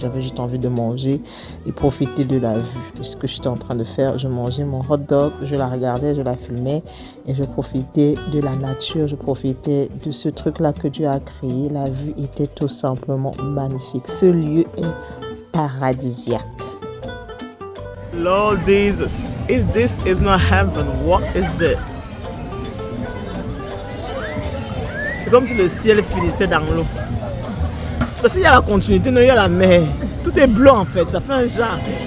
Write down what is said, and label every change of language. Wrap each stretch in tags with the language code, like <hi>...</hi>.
<fr>J'avais juste envie de manger et profiter de la vue. Et ce que j'étais en train de faire, je mangeais mon hot dog, je la regardais, je la filmais et je profitais de la nature, je profitais de ce truc là que Dieu a créé. La vue était tout simplement magnifique. Ce lieu est paradisiaque.</fr> <en>Lord Jesus, if this is not heaven, what is it?</en> <fr>C'est comme si le ciel finissait dans l'eau. parce qu'il y a la continuité, non, il y a la mer. Tout est blanc en fait, ça fait un genre.</fr>